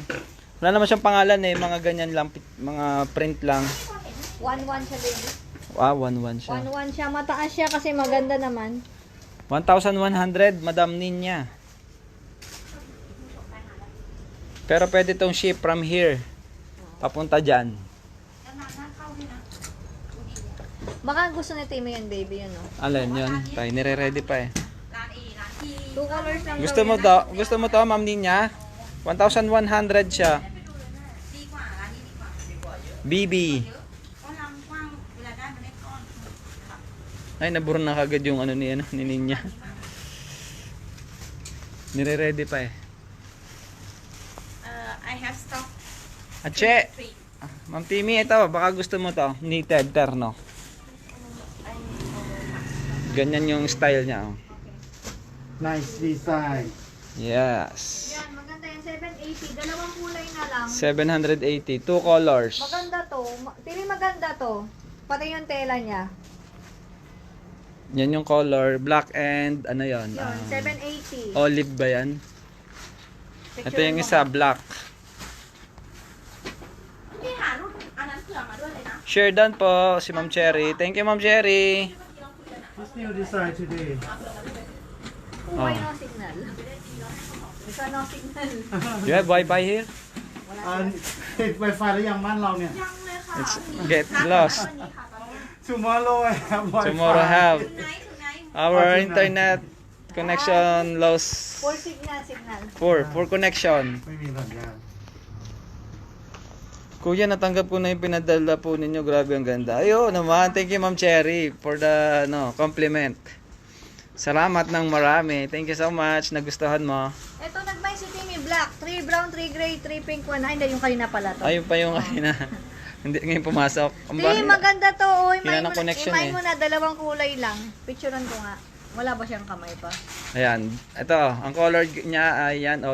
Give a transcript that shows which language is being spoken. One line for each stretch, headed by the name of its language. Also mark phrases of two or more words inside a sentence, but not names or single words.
Filipino: Wala naman siyang pangalan eh, mga ganyan lang, mga print lang. 1-1 siya, baby. Ah, 1-1 siya. 1-1 siya. Mataas siya kasi maganda naman. 1,100, Madam Ninya. Pero pwede tong ship from here. Papunta dyan.
Thai: แล้วน้ำเข้าด้วยนะ
Filipino: Baka gusto ni Timmy yan, baby, yun, no? Alin yun? Tayo nire-ready pa eh.
Thai: ร้านร้านที่
Filipino: 2 colors lang Gusto daw mo yan. to? Gusto mo to, Ma'am Ninya? 1,100 siya.
Thai: ดีกว่าร้านนี้ดีกว่า
Filipino: BB.
Thai: เยอะเพราะลำกว้างเวลาได้มันได้ก้อน
Filipino: Ay, naburo na kagad yung ano ni Ninya. Nire-ready pa eh.
English: I have stock
Filipino: Ache! Ma'am Timmy, ito, baka gusto mo to. Knitted, terno. Ganyan yung style niya. Oh.
English: Nice design. Yes.
Filipino: Yan, maganda yan. 780. Dalawang kulay na lang. 780. 2 colors. Maganda to. Timmy, maganda to. Pati yung tela niya. Yan yung color. Black and ano yon? Yun, 780. Olive ba yan? Ito Picture yung mo. isa, black.
Thai: พี่หารุ่นอันนั้นเผื่อมาด้วยเลยนะ
English: Share done
Filipino: po si Ma'am Cherry.
English: Thank you, Ma'am Cherry. This new design today. Why no signal? Isa no signal. You have Wi-Fi here?
Thai: ติด Wi-Fi หรือยังบ้านเราเนี่ย ยังเลยค่ะ
English: It's get lost.
Thai: วันนี้ค่ะตอนนี้
English: Tomorrow I have Wi-Fi. Tomorrow have tonight our internet connection lost. Full signal, signal. Poor connection.
Thai: ไม่มีสัญญาณ
Filipino: Kuya, natanggap ko na yung pinadala po ninyo. Grabe, ang ganda. Ayun naman.
English: Thank you, Ma'am Cherry, for the compliment.
Filipino: Salamat ng marami.
English: Thank you so much.
Filipino: Nagustuhan mo. Ito, nag-buy si Timmy black.
English: 3 brown, 3 gray, 3 pink, 1.
Filipino: Ay, hindi, yung kanina pala to. Ayun pa yung kanina. Hindi ngayon pumasok. Ang Timmy, maganda to. Oh, Hina ng connection imay eh. mo na, dalawang kulay lang. Picturean ko nga. Wala ba siyang kamay pa? Ayan. Ito, ang color niya ay yan.